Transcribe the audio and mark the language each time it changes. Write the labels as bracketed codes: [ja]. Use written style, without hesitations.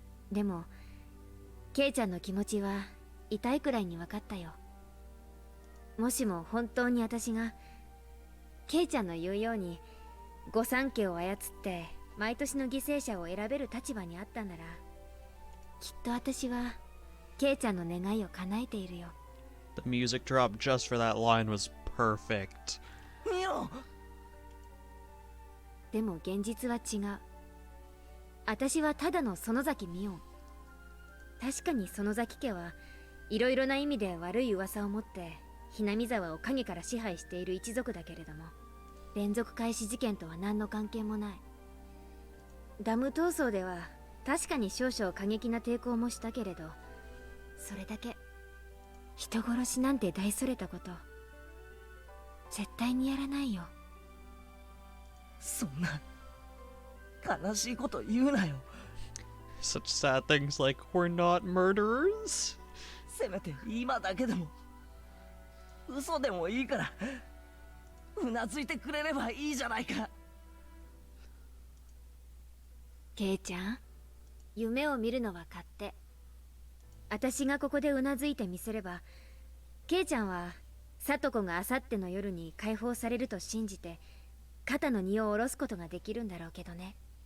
[ja] でもケイちゃんの気持ちは痛いくらいに分かったよ。もしも本当に私がケイちゃんの言うように御三家を操って毎年の犠牲者を選べる立場にあったなら、きっと私はケイちゃんの願いを叶えているよ。 [en] The music drop just for that line was perfect. [ja] ミオン。でも現実は違う。私はただの園崎ミオン。確かに園崎家はいろいろな意味で悪い噂を持ってひなみ沢を影から支配している一族だけれども、連続開始事件とは何の関係もない。ダム闘争では確かに少々過激な抵抗もしたけれど、それだけ。人殺しなんて大それたこと絶対にやらないよ。そんな悲しいこと言うなよ。 [en] Such sad things like, we're not murderers? [ja] せめて今だけでも嘘でもいいからうなずいてくれればいいじゃないか。ケイちゃん、夢を見るのは勝手。私がここでうなずいてみせれば、ケイちゃんは里子があさっての夜に解放されると信じて肩の荷を下ろすことができるんだろうけどね。